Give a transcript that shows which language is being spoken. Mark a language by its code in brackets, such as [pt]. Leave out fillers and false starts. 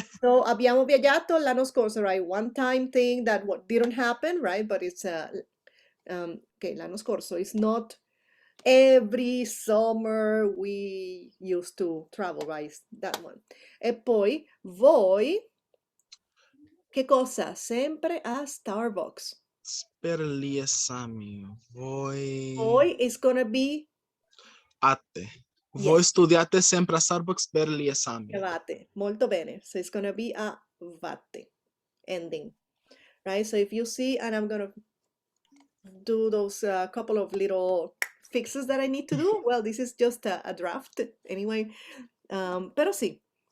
[it] So abbiamo viaggiato l'anno scorso, [en] right? One time thing that what didn't happen, right? But it's okay, [it] l'anno scorso. [en] It's not every summer we used to travel, right? It's that one. [it] E poi voi, che cosa? Sempre a Starbucks. Per gli esami, [en] Voi is gonna be, [it] ate. Voi [en] yes, [it] studiate sempre a Starbucks per gli esami. vate. Molto bene. [en] So it's gonna be a vate ending, right? So if you see, and I'm gonna do those couple of little fixes that I need to do. Well, this is just a draft anyway. [es] Pero sí.